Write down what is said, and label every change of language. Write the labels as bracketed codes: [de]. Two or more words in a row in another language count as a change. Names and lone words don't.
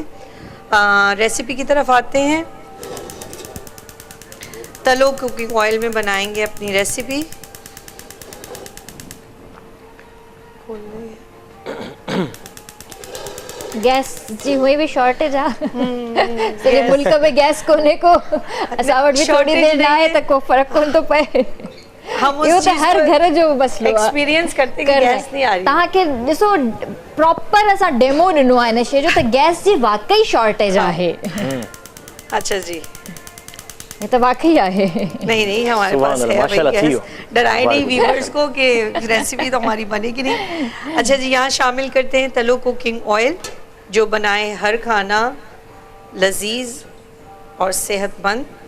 [hi] रेसिपी की तरफ आते हैं। तलो [en] cooking oil [hi] में बनाएंगे अपनी रेसिपी। [sd] गैस जी हुई भी शॉर्टेज आ सॼे मुल्क में गैस कोने को असां वटि बि थोड़ी देर ना आहे त को फर्क कोन थो पए। [hi] हम [sd] इहो [hi] उस [sd] त [hi] चीज़ हर को [sd] घर जो मसलो आहे। [hi] एक्सपीरियंस करते कि गैस नहीं आ रही। [sd] तव्हांखे ॾिसो प्रॉपर असां डेमो ॾिनो आहे हिन शइ जो त गैस जी वाकई शॉर्टेज आहे। [hi] अच्छा जी, ये तो वाकई है। नहीं हमारे पास है भाई गैस, डराए नहीं व्यूअर्स को कि रेसिपी तो हमारी बनेगी नहीं। अच्छा जी, यहाँ शामिल करते हैं तलो [en] cooking oil, [hi] जो बनाए हर खाना लजीज और सेहतमंद।